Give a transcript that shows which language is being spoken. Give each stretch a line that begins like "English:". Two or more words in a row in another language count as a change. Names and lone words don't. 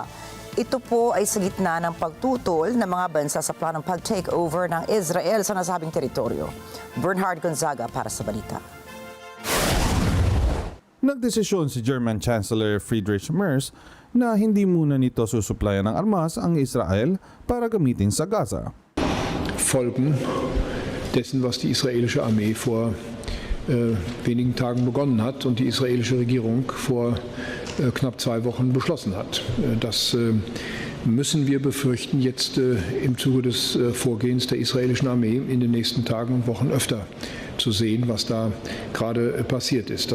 Filipino: Ito po ay sa gitna ng pagtutol ng mga bansa sa planong pag-takeover ng Israel sa nasabing teritoryo. Bernhard Gonzaga para sa balita. Nagdesisyon si
English: German Chancellor
Filipino: Friedrich Merz na hindi muna nito susuplayan ng armas ang Israel para gamitin sa Gaza.
German: Folgen dessen, was die israelische Armee vor wenigen Tagen begonnen hat und die israelische Regierung vor knapp 2 Wochen beschlossen hat. Das müssen wir befürchten, jetzt im Zuge des Vorgehens der israelischen Armee in den nächsten Tagen und Wochen öfter zu sehen, was da gerade passiert ist.